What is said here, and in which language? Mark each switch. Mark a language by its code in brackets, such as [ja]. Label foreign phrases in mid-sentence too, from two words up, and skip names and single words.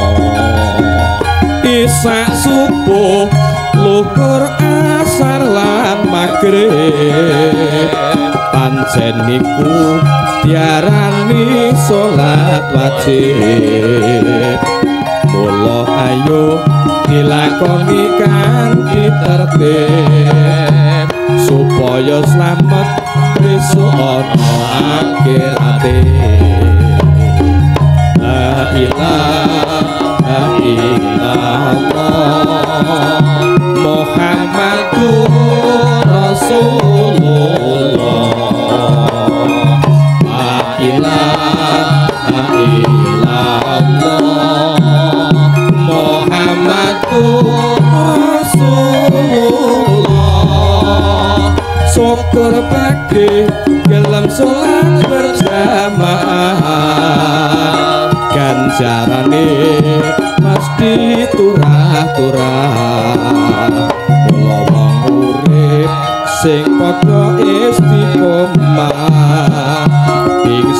[jv] isak subuh luhur asar lan magrib pancen niku diarani salat wajib mula ayo dilakoni kanthi tertib supaya slamet besok ana akhirate [ar] لا إله إلا الله محمد رسول الله لا إله إلا الله محمد رسول الله [jv] syukur pagi dalam sholat berjamaah ganjarane mesti turah-turah mula wong urip sing padha istiqomah